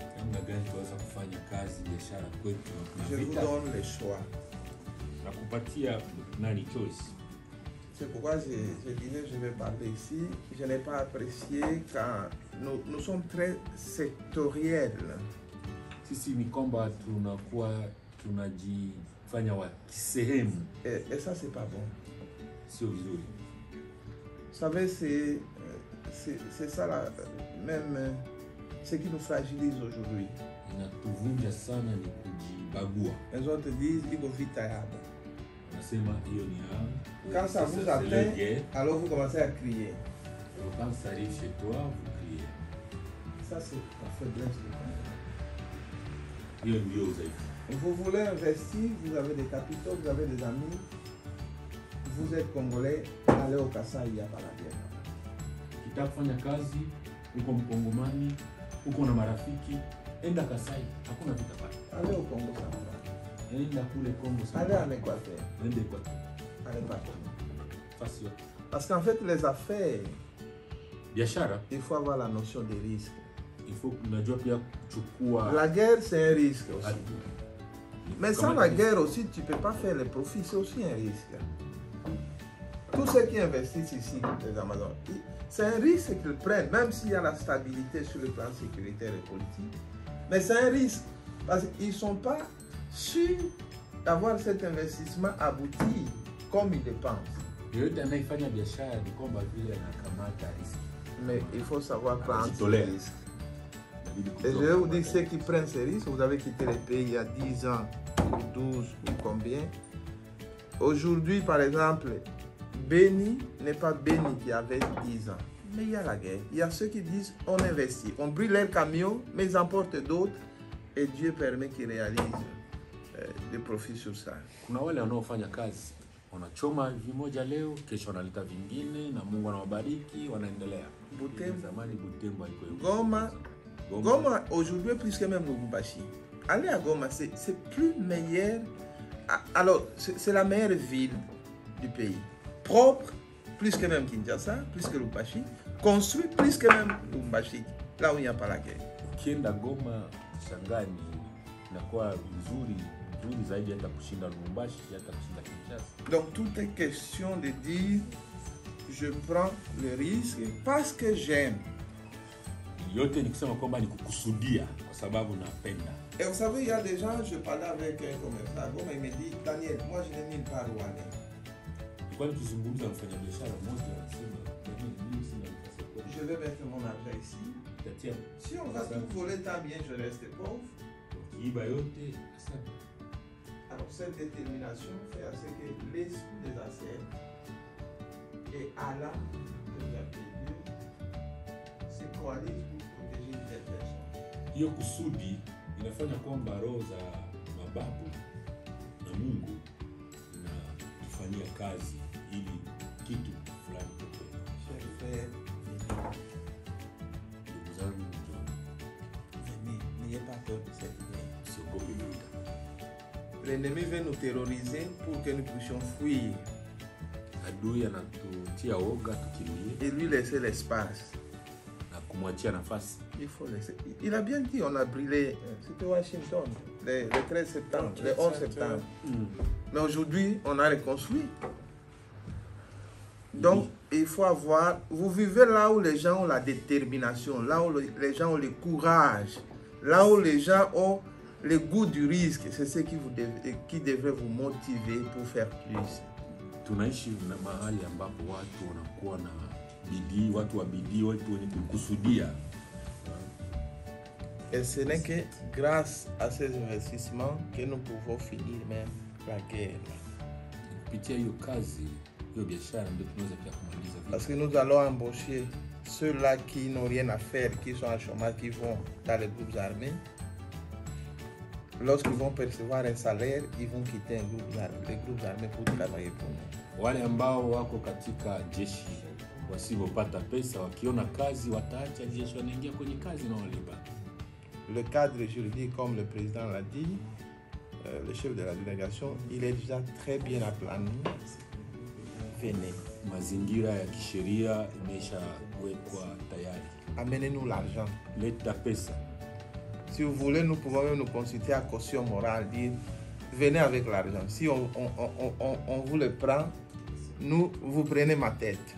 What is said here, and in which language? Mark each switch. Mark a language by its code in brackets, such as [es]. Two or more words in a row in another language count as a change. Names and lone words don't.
[fr] Je vous donne le choix. C'est pourquoi je disais je vais parler ici. Je n'ai pas apprécié quand nous sommes très sectoriels. [sw] kufanya wa kisehemu [fr] Et ça, c'est pas bon. [sw] sio vizuri. [fr] Vous savez, c'est ça même ce qui nous fragilise aujourd'hui. [sw] Inatuvunja sana ni kujibagua. [fr] Les autres disent il faut vite tayaba. [sw] Nasema hiyo ni [fr] Quand ça vous atteint, alors vous commencez à crier. Quand ça arrive chez toi, vous criez. Ça, c'est la faiblesse du Congolais. [sw] Hiyo ndio udhaifu. [fr] Vous voulez investir, vous avez des capitaux, vous avez des amis. Vous êtes Congolais, allez au Kassai, il n'y a pas la guerre. [sw] Ukitaka kufanya kazi, uko Mkongomani, uko na marafiki, enda Kasai, hakuna vita pale. [fr] Allez au Congo Central. [sw] Enda kule Kongo Central. [fr] Allez en Équateur. [sw] Enda Équateur. [fr] Allez partout. [sw] Fasi yote. [fr] Parce qu'en fait, les affaires, [sw] Biashara, [fr] il faut avoir la notion des risques. il faut [sw] unajua pia kuchukua [fr] La guerre, c'est un risque aussi. Mais sans [sw] Kama [fr] la [sw] ni- [fr] guerre aussi, tu ne peux pas faire les profits, c'est aussi un risque. Tous ceux qui investissent ici, les Amazones, c'est un risque qu'ils prennent, même s'il y a la stabilité sur le plan sécuritaire et politique. Mais c'est un risque, parce qu'ils ne sont pas sûrs d'avoir cet investissement abouti comme ils le pensent. [sw] yoyote anayefanya biashara ni kwamba vile anakamata riski. [fr] Mais il faut savoir prendre ces tolère. risques. [sw] Inabidi [fr] Et [sw] kujua [fr] je vais vous [sw] kwamba [fr] dire, ceux qui prennent ces risques, vous avez quitté le pays il y a 10 ans, ou 12, ou combien. Aujourd'hui, par exemple, Béni n'est pas Béni qui avait 10 ans. Mais il y a la guerre. Il y a ceux qui disent, on investit. On brûle leurs camions, mais ils emportent d'autres. Et Dieu permet qu'ils réalisent des profits sur ça. [sw] kuna wale wanaofanya kazi wanachoma vimoja leo, kesho wanaleta vingine na Mungu anawabariki, wanaendelea. Butembo. Zamani Butembo haiko hivyo. [fr] Goma, aujourd'hui, plus que même Lubumbashi. Allez à Goma, c'est plus meilleur. Alors, c'est la meilleure ville du pays. Propre, plus que même Kinshasa, plus que Lubumbashi. Construit, plus que même Lubumbashi, là où il n'y a pas la guerre. [sw] Ukienda Goma, Shangani, inakuwa nzuri zaidi hata kushinda Lubumbashi, hata kushinda Kinshasa. [fr] Donc, tout est question de dire, je prends le risque parce que j'aime. [sw] Yote ni kusema kwamba ni kukusudia kwa sababu napenda. [fr] Et vous savez, il y a des gens, je parlais avec un commerçant à Goma, il me dit, Daniel, moi je n'ai nulle part où aller. [sw] Kwa nini tuzungumza mfanya biashara mmoja anasema mimi sina nafasi kwa [fr] Je vais mettre mon argent ici. [sw] kutetea [fr] Si on va tout voler, tant bien, je reste pauvre. [sw] kiiba yote. Asante. [fr] Alors, cette détermination fait à ce que l'esprit des ancêtres et Allah, que vous appelez Dieu, se coalisent pour protéger une telle personne. [sw] Hiyo kusudi inafanya kwamba roho za mababu na Mungu inatufanyia kazi ili kitu fulani tokee. [fr] Chers frères, [sw] Ndugu zangu, [fr] venez, n'ayez pas peur de cette guerre. [sw] usiogope vita. [fr] L'ennemi veut nous terroriser pour que nous puissions fuir [sw] Adui anatutia woga tukimbie [fr] et lui laisser l'espace. [sw] na kumwachia nafasi. [fr] Il faut laisser. Il a bien dit, on a brûlé, c'était Washington, le 13 septembre, le 11 septembre. Mais aujourd'hui, on a reconstruit. Donc, il faut avoir... Vous vivez là où les gens ont la détermination, là où les gens ont le courage, là où les gens ont le goût du risque. C'est ce qui devrait vous motiver pour faire plus. [sw] Tunaishi na mahali ambapo watu wanakuwa na bidii, watu wa bidii, watu wenye kukusudia. [fr] Et ce n'est que grâce à ces investissements que nous pouvons finir même la guerre. [sw] Kupitia hiyo kazi, hiyo biashara ndio tunaweza pia kumaliza vita. [fr] Parce que nous allons embaucher ceux-là qui n'ont rien à faire, qui sont en chômage, qui vont dans les groupes armés. Lorsqu'ils vont percevoir un salaire, ils vont quitter les groupes armés pour travailler pour nous. [sw] Wale ambao wako katika jeshi wasipopata pesa, wakiona kazi wataacha jeshi, wanaingia kwenye kazi na walipa. [fr] Le cadre juridique, comme le président l'a dit, le chef de la délégation, il est déjà très bien aplani. Venez, [sw] Mazingira ya kisheria imeshawekwa tayari. [fr] amenez-nous l'argent. [sw] Leta pesa. [fr] Si vous voulez, nous pouvons même nous consulter à caution morale, dire venez avec l'argent. Si on vous le prend, nous vous prenez ma tête.